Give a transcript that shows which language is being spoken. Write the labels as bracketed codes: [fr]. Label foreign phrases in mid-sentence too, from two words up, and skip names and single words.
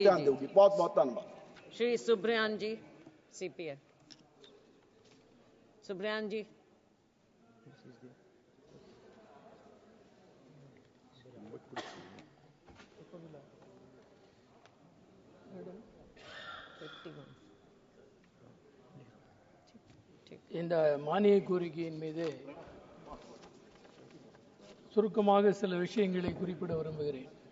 [hi] ध्यान देगी। बहुत बहुत धन्यवाद। श्री सुब्रयान जी, सीपीएफ। सुब्रयान जी। [ta] இந்த மானிய கோரிக்கையின் மீது சுருக்கமாக சில விஷயங்களை குறிப்பிட விரும்புகிறேன்.